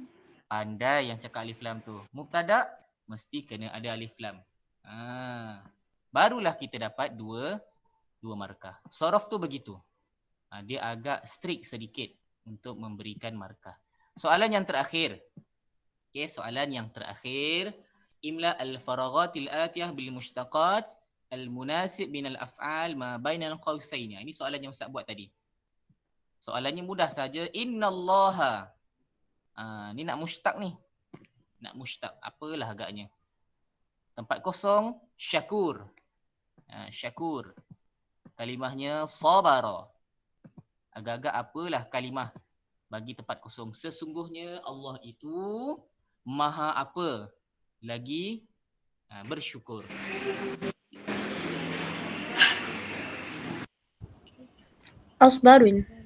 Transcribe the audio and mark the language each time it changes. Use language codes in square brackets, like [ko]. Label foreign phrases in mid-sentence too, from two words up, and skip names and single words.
[ms] Pandai yang cakap [ar] ألف لام [ms] tu. Mubtada' mesti kena ada [ar] ألف لام. [ms] Barulah kita dapat dua markah. Sorof tu begitu. Dia agak strict sedikit untuk memberikan markah. Soalan yang terakhir. Okey, soalan yang terakhir. [ar] املأ الفراغات الآتية بالمشتقات المناسب بين الأفعال ما بين القوسين. [ms] Ini soalan yang Ustaz buat tadi. Soalannya mudah saja. Innallaha. Ni nak mushtaq ni. nak mushtaq. Apalah agaknya. Tempat kosong, [ar] syakur. [ms] Syakur. Kalimahnya sabara. Agak-agak apalah kalimah bagi tempat kosong. Sesungguhnya Allah itu maha apa? Lagi bersyukur. [ar] Asbarun.